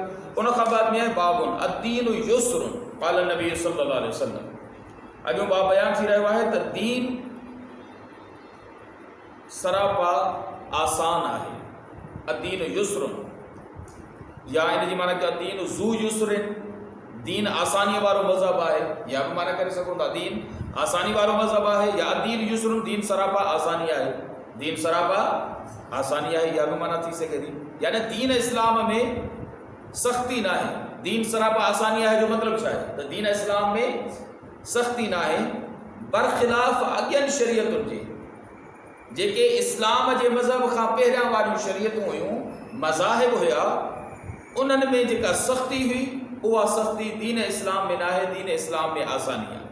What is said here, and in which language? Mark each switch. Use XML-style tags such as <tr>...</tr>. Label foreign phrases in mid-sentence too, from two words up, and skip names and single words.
<sd>उन खां बाद में आहे</sd> <ar>بابٌ الدينُ يسرٌ قال النبي صلى الله عليه وسلم.</ar> <sd>अॻियों बाब बयानु थी रहियो आहे त दीन सरापा आसान आहे,</sd> <ar>الدينُ يسرٌ,</ar> <sd>या इन जी माना कि</sd> <ar>الدينُ ذو يسرٍ,</ar> <sd>दीन आसानीअ वारो मज़हब आहे, या बि माना करे सघूं था दीन आसानी वारो मज़हब आहे, या</sd> <ar>الدينُ يسرٌ</ar> <sd>दीन सरापा आसानी आहे, दीन सरापा आसानी आहे, या बि माना थी सघे थी। यानी दीन इस्लाम में सख़्ती न आहे, दीन सरापा आसानी आहे जो मतिलबु छा आहे त दीन इस्लाम में सख़्ती न आहे, बरख़िलाफ़ अॻियनि शरीयतुनि जे जेके इस्लाम जे मज़हब खां पहिरियां वारियूं शरीयतूं हुयूं, मज़ाहिब हुया, उन्हनि में जेका सख़्ती हुई उहा सख़्ती दीन इस्लाम में न आहे, दीन इस्लाम में आसानी आहे।</sd>